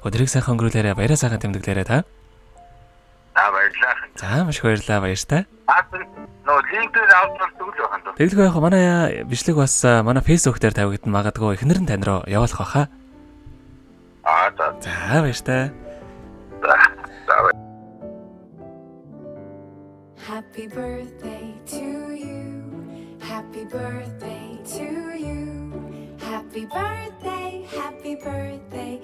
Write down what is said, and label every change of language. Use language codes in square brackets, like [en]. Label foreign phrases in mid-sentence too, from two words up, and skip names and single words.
[mn] Өдрийг сайхан өнгөрүүлээрэ баяраа сайхан тэмдэглээрэ та. Баярлалаа. За маш их баярлалаа баяртай. Нөө линкээр аваад тэгвэл яхан даа. Тэгэлгүй яг манай бичлэг бас манай Facebook дээр тавигдсан магадгүй эхнэр нь тань руу явуулах баха. За. За баяртай. [en] Happy birthday to you. Happy birthday to you. Happy birthday, happy birthday.